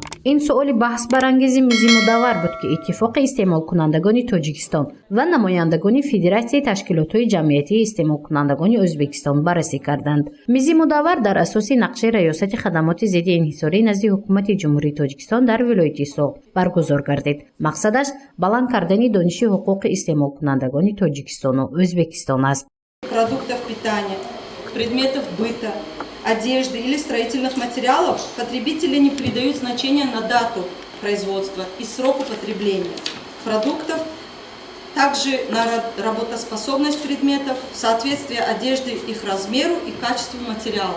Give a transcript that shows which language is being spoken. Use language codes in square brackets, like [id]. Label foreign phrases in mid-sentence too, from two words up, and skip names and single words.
[tg] Ин суоли баҳсбарангези мизимудаввар буд, ки Иттифоқи истеъмолкунандагони Тоҷикистон ва намояндагони Федератсияи ташкилотҳои ҷамъиятии истеъмолкунандагони O'zbekiston баррасӣ карданд. Мизимудаввар дар асоси нақшаи раёсати хадамоти зидди инҳисорӣ назди ҳукумати ҷумҳурии Тоҷикистон дар вилояти Соғ баргузор гардид. Мақсадаш баланд кардани дониши ҳуқуқи истеъмолкунандагони Тоҷикистону O'zbekiston аст. [ru] Продуктов питания, предметов быта, одежды или строительных материалов потребители не придают значения на дату производства и срок употребления продуктов, также на работоспособность предметов, соответствие одежды их размеру и качеству материала.